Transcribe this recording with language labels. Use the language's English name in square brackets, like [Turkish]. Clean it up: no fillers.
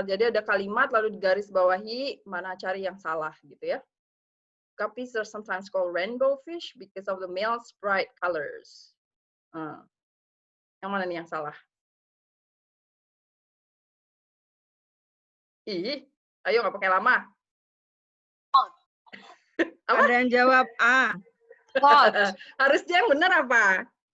[Indonesian] Jadi ada kalimat lalu digaris bawahi mana cari yang salah gitu ya. [English] Guppies are sometimes called rainbow fish because of the male's bright colors. [Indonesian] Yang mana nih yang salah? Ih, ayo nggak pakai lama. Ada yang jawab A. Harusnya yang benar apa?